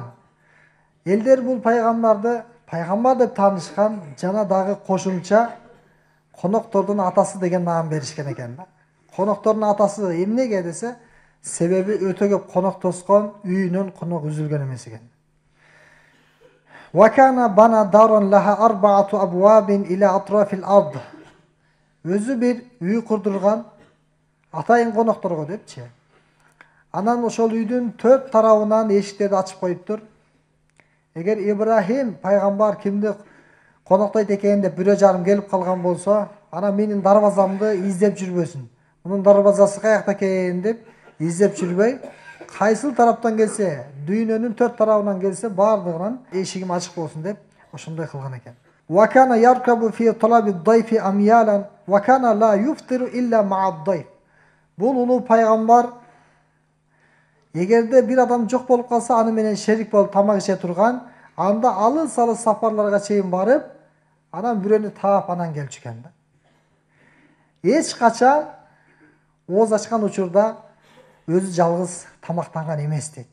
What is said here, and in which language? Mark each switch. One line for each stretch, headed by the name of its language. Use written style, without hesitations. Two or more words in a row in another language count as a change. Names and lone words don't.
Kyrgyz: Элдер бул пайгамбарды пайгамбар деп таанышкан, жана дагы кошумча коноктордун атасы деген наам беришкен экен да. Коноктордун атасы эмнеге десе, себеби өтө көп конок тоскон, үйүнөн конок үзүлгөн эмес экен.
Arabic: وكان بنى دارا لها أربعة أبواب إلى أطراف الأرض.
Kyrgyz: Өзү бир үй курдурган атайын конокторго депчи. Анан ошол үйдүн 4 тарабынан эшиктерди ачып коюптур. Эгер Ибрахим пайгамбар кимди коноктойт экен деп бирөө жарым келип калган болсо, анан менин дарбазамды издеп жүрбөсүн. Мунун дарбазасы каякта экен деп издеп жүрбөй, кайсыл тараптан келсе, дүйнөнүн 4 тарабынан келсе, бардыгынан эшигим ачык болсун деп ошондой кылган экен.
Arabic: وكان يركب في طلب ضيف أميالا، وكان لا يفطر إلا مع الضيف.
Kyrgyz: Бул улуу пайгамбар эгерде бир адам жок болуп калса, аны менен шерик болуп тамак ише турган, анда алыс сапарларга чейин барып, анан бирөөнү таап анан келчү экен да. Эч качан ооз ачкан учурда өзү жалгыз тамактанган эмес дейт.